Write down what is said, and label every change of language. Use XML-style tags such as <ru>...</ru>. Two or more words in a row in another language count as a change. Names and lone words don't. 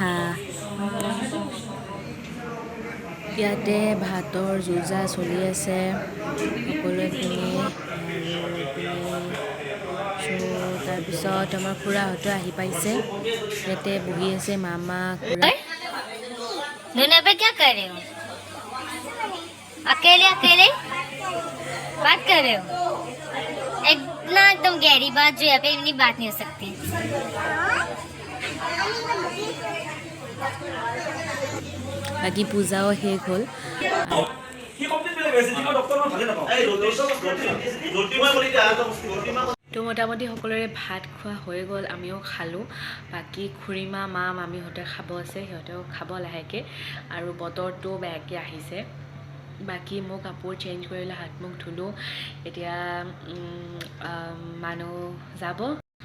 <as>ইয়াতে ভাতৰ যুঁজা চলি আছে সকলোৱে পিনে তাৰপিছত আমাৰ খুৰাহঁতো আহি পাইছে ইয়াতে বহি আছে মামা খুৰা</as> <hi>दुनिया पे क्या कर रहे हो अकेले अकेले बात कर रहे हो एकदम गहरी बात जो यहाँ पे इतनी बात नहीं हो सकती</hi> <as>বাকী পূজাও শেষ হ'ল তো মোটামুটি সকলোৰে ভাত খোৱা হৈ গ'ল আমিও খালোঁ বাকী খুৰীমা মা মামীহঁতে খাব আছে সিহঁতেও খাব লাহেকৈ আৰু বতৰটো বেয়াকৈ আহিছে বাকী মোৰ কাপোৰ চেঞ্জ কৰিলে হাত মুখ ধুলোঁ এতিয়া মানুহ যাব</as>